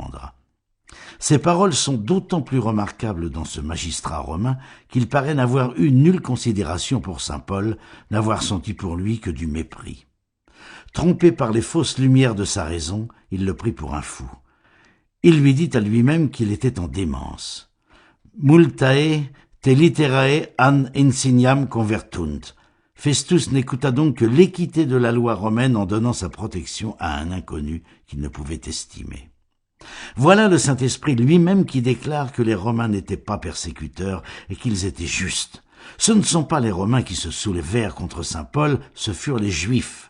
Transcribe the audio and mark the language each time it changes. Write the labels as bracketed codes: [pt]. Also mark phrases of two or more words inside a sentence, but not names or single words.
[fr] » Ces paroles sont d'autant plus remarquables dans ce magistrat romain qu'il paraît n'avoir eu nulle considération pour saint Paul, n'avoir senti pour lui que du mépris. Trompé par les fausses lumières de sa raison, il le prit pour un fou. Il lui dit à lui-même qu'il était en démence. [la] « Multae te literae an insignam convertunt ». [fr] Festus n'écouta donc que l'équité de la loi romaine en donnant sa protection à un inconnu qu'il ne pouvait estimer. Voilà le Saint-Esprit lui-même qui déclare que les Romains n'étaient pas persécuteurs et qu'ils étaient justes. Ce ne sont pas les Romains qui se soulevèrent contre saint Paul, ce furent les Juifs.